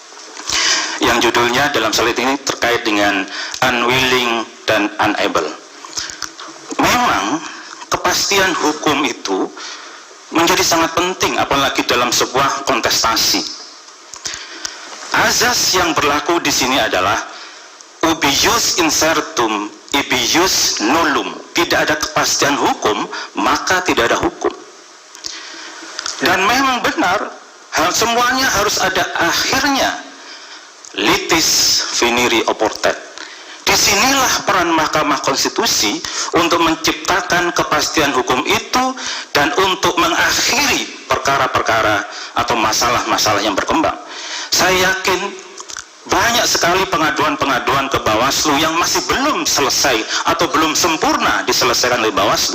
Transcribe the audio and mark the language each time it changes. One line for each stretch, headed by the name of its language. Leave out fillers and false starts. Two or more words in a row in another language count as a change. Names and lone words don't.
Indonesian: Yang judulnya dalam slide ini terkait dengan unwilling dan unable. Memang kepastian hukum itu menjadi sangat penting, apalagi dalam sebuah kontestasi. Azas yang berlaku di sini adalah
Latin: ubi ius incertum, ibi ius nullum.
Indonesian: Tidak ada kepastian hukum, maka tidak ada hukum. Dan memang benar, hal semuanya harus ada akhirnya.
Latin: Litis finiri oportet.
Indonesian: Disinilah peran Mahkamah Konstitusi untuk menciptakan kepastian hukum itu dan untuk mengakhiri perkara-perkara atau masalah-masalah yang berkembang. Saya yakin banyak sekali pengaduan-pengaduan ke Bawaslu yang masih belum selesai atau belum sempurna diselesaikan oleh Bawaslu.